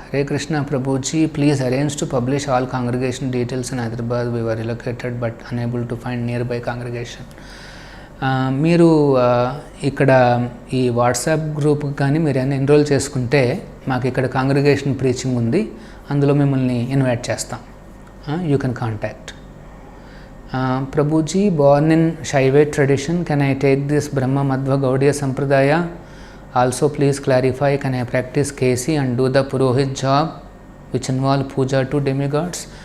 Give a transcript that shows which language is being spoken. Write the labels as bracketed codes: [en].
[en] Hare Krishna, Prabhuji, please arrange to publish all congregation details in Hyderabad. We were relocated but unable to find nearby congregation. [te] మీరు ఇక్కడ ఈ WhatsApp group కానీ మీరు ఏమైనా enrol చేసుకుంటే మాకు ఇక్కడ కాంగ్రిగేషన్ ప్రీచింగ్ ఉంది, అందులో మిమ్మల్ని ఇన్వైట్ చేస్తాం. [en] You can contact. Prabhuji, born in Shaivite tradition, can I take this Brahma Madhva Gaudiya Sampradaya? Also please clarify, can I practice KC and do the Purohit job which involve puja to demigods?